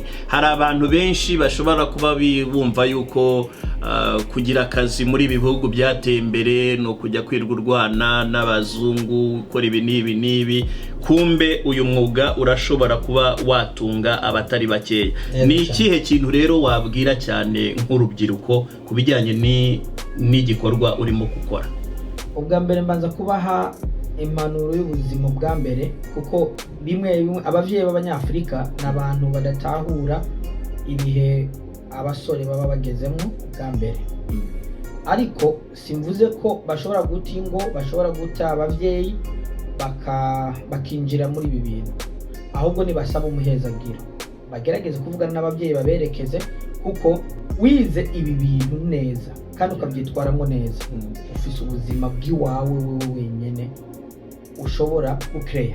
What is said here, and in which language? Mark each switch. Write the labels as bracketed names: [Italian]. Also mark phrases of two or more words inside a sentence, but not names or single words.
[Rundi] Hari abantu benshi bashobora kuba bumva yuko kugira akazi muri ibi bihugu byateye imbere no kujya kwirwa urwana n'abazungu, ukora ibi n'ibi. Kumbe uyu mwuga urashobora kuba watunga abatari bakeya. [Kinyarwanda] Ni ikihe kintu rero wabwira cyane nk'urubyiruko kubijyanye n'igikorwa urimo gukora? [Rundi] Ubwa mbere mbanza kubaha impanuro y'ubuzima bwa mbere, kuko bimwe abavyeyi b'abanyafrika n'abantu badatahura ibihe abasore baba bagezemwo bwa mbere. Ariko simvuze ko bashobora guta ingo, bashobora guta abavyeyi bakinjira muri ibi bintu, ahubwo nibasaba umuhezagiro, bagerageze kuvugana n'abavyeyi baberekeze, kuko wize ibi bintu neza kandi ukabyitwaramo neza, ufise ubuzima bw'iwawe wewe wenyene ushobora gucreya.